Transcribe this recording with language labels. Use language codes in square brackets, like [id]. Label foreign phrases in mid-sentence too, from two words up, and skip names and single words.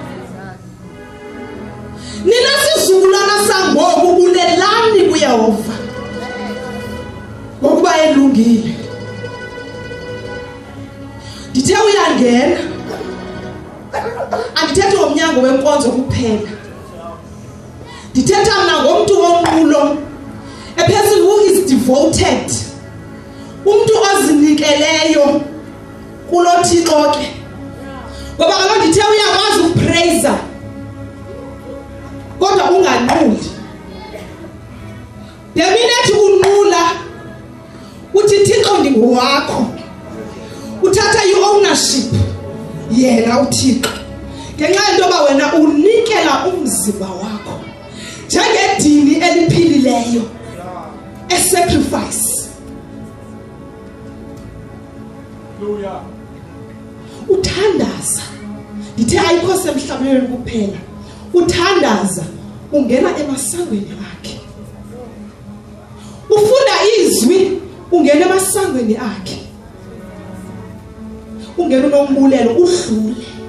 [xh] Nina sizukulwana sangoku bulelani kuYehova ngokuba elungile. Ndithe uyangena, andithethe ngomnyango wenkonzo kuphela, ndithetha mna ngomntu wonqulo, [en] a person who is devoted, [xh] umntu ozinikeleyo kulo Thixo ke. Ngoba kaloku ndithe uyakwazi ukupraise kodwa unganquli. [en] The minute [xh] unqula uthi Thixo ndingowakho, uthatha i-ownership yena uThixo, ngenxa yento yoba wena unikela umzimba wakho njengedini eliphilileyo, [en] a sacrifice. [xh] Uthandaza, ndithe ayikho semhlabeni kuphela, uthandaza ungena emasangweni akhe. Ufunda izwi ungena emasangweni akhe, ungena unombulelo udlule.